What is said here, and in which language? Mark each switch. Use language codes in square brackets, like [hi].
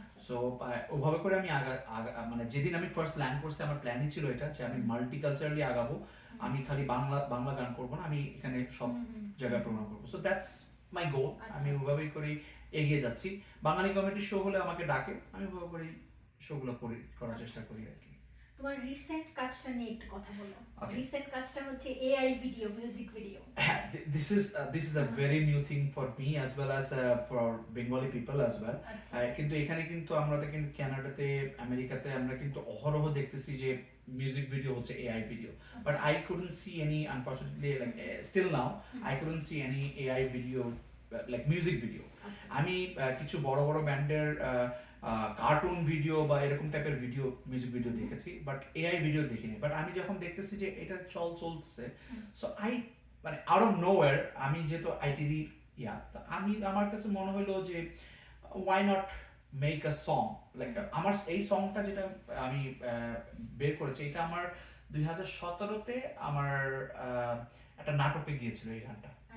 [bn] So ওভাবে করে আমি মানে যেদিন আমি ফার্স্ট ল্যান্ড করছি আমার প্ল্যানই ছিল এটা, যে আমি মাল্টিকালচারালি আগাবো, আমি খালি বাংলা গান করবো না, আমি এখানে সব জায়গায় প্রোগ্রাম করবো। [en] So that's my goal. [bn] আমি ওভাবেই করি এগিয়ে যাচ্ছি। বাঙালি কমেডি শো হলে আমাকে ডাকে, আমি ওভাবে করেই শোগুলো করার চেষ্টা করি আর কি। তোমার রিসেন্ট কাজটা নিয়ে একটু কথা বলো। রিসেন্ট কাজটা হচ্ছে AI video, music video. [en] This is a very new thing for me as well as for Bengali people as well. [bn] কিন্তু এখানে কিন্তু আমরা কিন্তু কানাডাতে, আমেরিকাতে আমরা কিন্তু অহরহ দেখতেছি যে মিউজিক ভিডিও হচ্ছে AI video, [en] but I couldn't see any, unfortunately, like still now I couldn't see any AI video like music video. [bn] আমি কিছু বড় বড় ব্যান্ডের কার্টুন ভিডিও বা এরকম টাইপের ভিডিও, মিউজিক ভিডিও দেখেছি, বাট এআই ভিডিও দেখিনি। বাট আমি যখন দেখতেছি যে এটা চলছে, সো মানে [en] out of nowhere, [bn] আমি যেহেতু আইটিডি আমার কাছে মনে হলো যে [en] why not make a song, [bn] like আমার এই সংটা যেটা আমি বের করেছি, এটা আমার 2017-তে আমার একটা নাটকে গিয়েছিল এই গানটা।